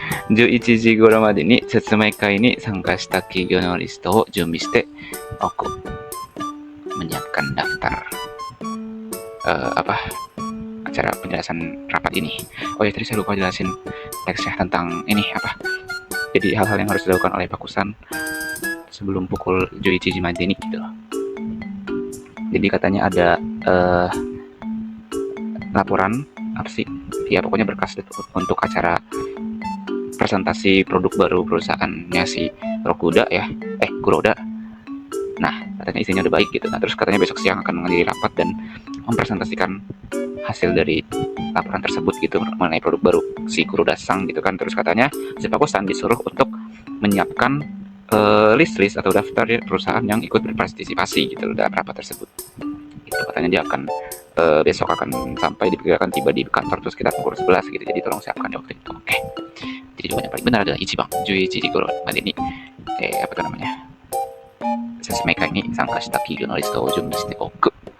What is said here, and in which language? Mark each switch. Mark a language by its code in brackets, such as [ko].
[ja] 11時頃までに説明会に参加した企業のリストを準備しておく。 [id] Menyiapkan daftar acara penjelasan rapat ini. Oh ya, tadi saya lupa jelasin teksnya tentang ini Jadi hal-hal yang harus dilakukan oleh Paku-san sebelum pukul 11 Madeni gitu loh. Jadi katanya ada laporan ya pokoknya berkas untuk acara presentasi produk baru perusahaannya si Kuroda. Nah, katanya isinya udah baik gitu. Nah, terus katanya besok siang akan menghadiri rapat dan mempresentasikan hasil dari laporan tersebut gitu mengenai produk baru si Kurudasang gitu kan. Terus katanya si Pakosan disuruh untuk menyiapkan list-list atau daftar perusahaan yang ikut berpartisipasi gitu dalam rapat tersebut. Itu katanya dia akan besok akan sampai diperkirakan tiba di kantor tuh sekitar pukul 11 gitu. Jadi tolong siapkan di waktu itu. Oke. Jadi jawaban yang paling benar adalah Ichibang [ja] 11時頃までに [id] apa tuh namanya? [ja] 説明会に参加した企業のリストを準備しておく。